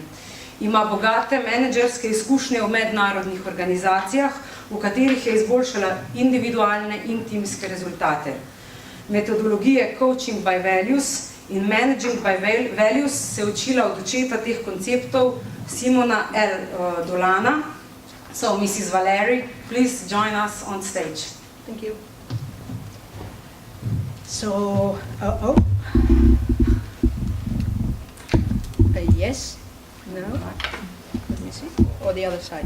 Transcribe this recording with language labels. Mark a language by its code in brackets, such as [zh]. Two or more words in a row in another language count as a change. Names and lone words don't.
[sl] Ima bogate menedžerske izkušnje v mednarodnih organizacijah, v katerih je izboljšala individualne in timske rezultate. Metodologije CoachingbyValues in managingbyValues se je učila od očeta teh konceptov Simona L. Dolana. [en] So, Mrs. Valeri, please join us on stage. Thank you. Yes, no, let me see, or the other side.